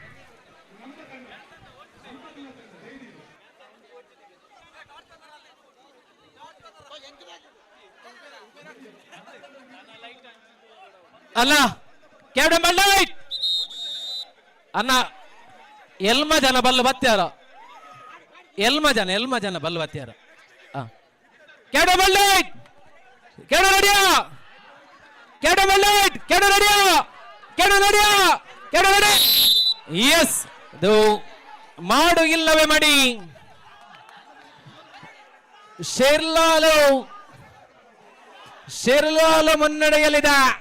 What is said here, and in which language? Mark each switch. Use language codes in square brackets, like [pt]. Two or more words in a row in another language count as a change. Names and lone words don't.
[tcy] ಅಲ್ಲ [en] captain light [tcy] ಅನ್ನ ಎಲ್ಮ ಜನ ಬಲ್ಲು ಬತ್ಯಾರ ಎಲ್ಮ ಜನ ಬಲ್ಲು ಬತ್ಯಾರ. [en] captain light captain ready captain light captain ready captain ready captain ready. [kn] ಎಸ್, ಇದು ಮಾಡು ಇಲ್ಲವೇ ಮಡಿ. ಶೆರ್ಲಾಲು ಮುನ್ನಡೆಯಲ್ಲಿದೆ.